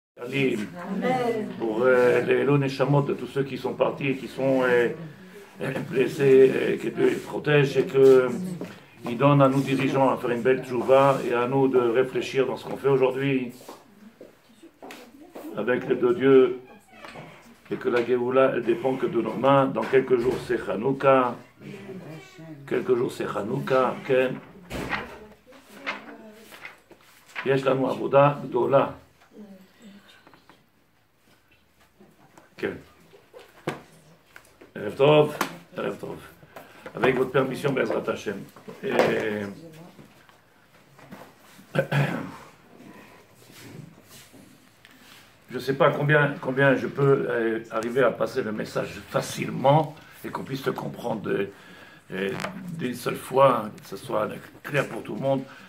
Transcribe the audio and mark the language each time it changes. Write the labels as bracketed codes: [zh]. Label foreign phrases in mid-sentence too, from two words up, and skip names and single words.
[fr] Alim, pour les Neshamot de tous ceux qui sont partis, qui sont blessés, que Dieu les protège et qu'il donne à nous dirigeants à faire une belle tchouva et à nous de réfléchir dans ce qu'on fait aujourd'hui avec l'aide de Dieu et que la Géoula elle dépend que de nos mains. Dans quelques jours c'est Hanouka, Ken. [he] יש לנו עבודה גדולה. כן. ערב טוב, ערב טוב. [fr] Avec votre permission, [he] בעזרת השם. [fr] Je ne sais pas combien je peux arriver à passer le message facilement et qu'on puisse le comprendre d'une seule fois, que ce soit clair pour tout le monde.